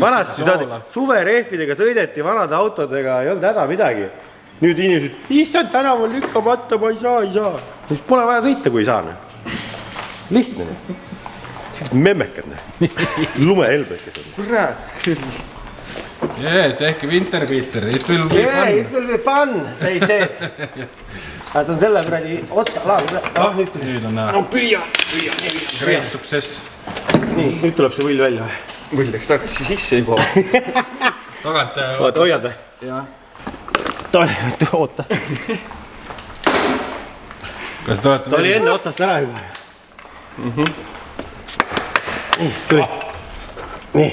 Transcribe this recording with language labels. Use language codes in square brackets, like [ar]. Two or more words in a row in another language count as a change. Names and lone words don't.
[et] vanasti suverehvidega sõideti vanade autodega, ei olnud häda midagi. Nüüd inimesed, issand tänaval lükkamata, ma ei saa. Pole vaja sõita, kui ei saa. Lihtne. Memmekad. Lumehelbekesed. Kurat küll. Tehke Winterbeater, [en] it will be fun. It will be fun, they said. [et] Nad on selle kuradi otsa laad. Nüüd on No püüa. [en] great success. [et] Nii, nüüd tuleb see võll välja. Võll läks tagasi sisse juba. Tagant Oota, hoiad või? Jaa. Oota. Kas te olete Ta oli enne otsast ära juba. Nii, tuli. Nii.